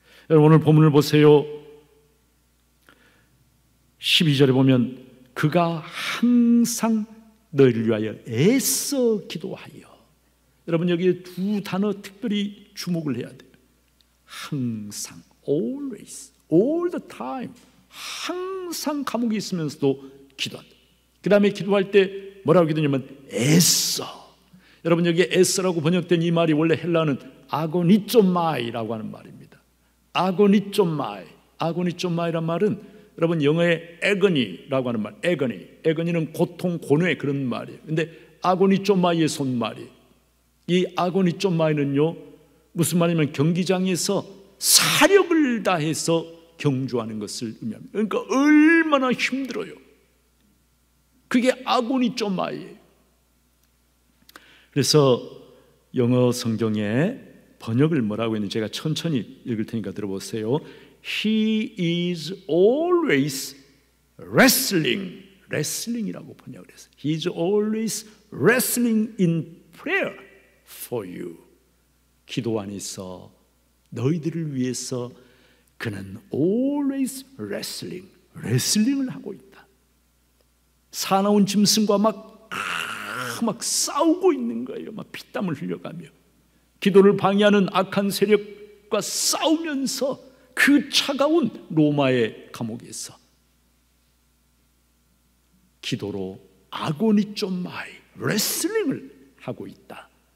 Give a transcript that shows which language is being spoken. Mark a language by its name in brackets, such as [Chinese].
[Korean] 여러분 오늘 본문을 보세요. 12절에 보면 그가 항상 너희를 위하여 애써 기도하여. 여러분 여기 두 단어 특별히 주목을 해야 돼요. 항상, [English] always, all the time. [Korean] 항상 감옥에 있으면서도 기도한다. 그 다음에 기도할 때 뭐라고 기도냐면 애써. 여러분 여기 애써라고 번역된 이 말이 원래 헬라어는 아고니좀마이라고 하는 말입니다. 아고니좀마이란 말은 여러분 영어의 agony라고 하는 말, agony는 고통, 고뇌 그런 말이에요. 근데 아고니좀마이의 손말이 이 아고니좀마이는요 무슨 말이냐면 경기장에서 사력을 다해서 경주하는 것을 의미합니다. 그러니까 얼마나 힘들어요. 그게 아고니좀마이예요. 그래서 영어 성경에 번역을 뭐라고 했는지 제가 천천히 읽을 테니까 들어보세요. [English] He is always wrestling이라고 [Korean] 번역을 했어요. [English] He is always wrestling in prayer for you. [Korean] 기도 안에서 너희들을 위해서 그는 [English] always wrestling [Korean] 을 하고 있다. 사나운 짐승과 막 싸우고 있는 거예요. 막 피땀을 흘려가며 기도를 방해하는 악한 세력과 싸우면서 그 차가운 로마의 감옥에서 기도로 아고니좀마이 레슬링을 하고 있다.